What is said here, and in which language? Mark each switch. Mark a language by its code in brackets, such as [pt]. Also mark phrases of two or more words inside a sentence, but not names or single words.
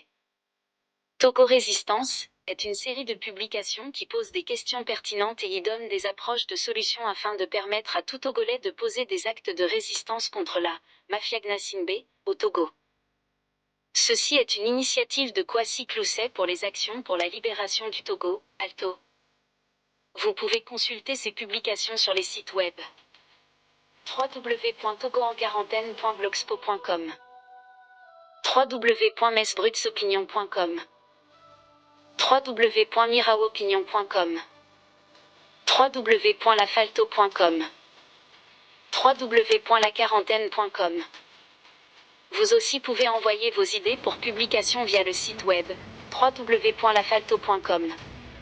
[fr] Togo Résistance est une série de publications qui posent des questions pertinentes et y donnent des approches de solutions afin de permettre à tout Togolais de poser des actes de résistance contre la mafia Gnassingbé au Togo. Ceci est une initiative de Kwasi Clousset pour les actions pour la libération du Togo, ALTO. Vous pouvez consulter ces publications sur les sites web www.togoenquarantaine.blogspot.com, www.mesbrutsopinion.com, www.miraopinion.com, www.lafalto.com, www.laquarantaine.com. Vous aussi pouvez envoyer vos idées pour publication via le site web www.lafalto.com.